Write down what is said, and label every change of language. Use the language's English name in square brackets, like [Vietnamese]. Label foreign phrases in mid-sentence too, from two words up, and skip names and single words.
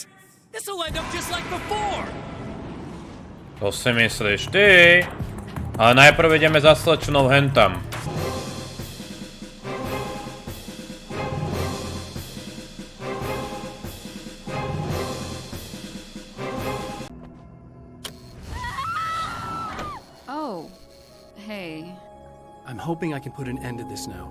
[English] This'll end up just like before. [Slovak] To si myslíš ty? Ale najprv ideme za slečnou hentam. [English] Oh, hey. I'm hoping I can put an end to this now.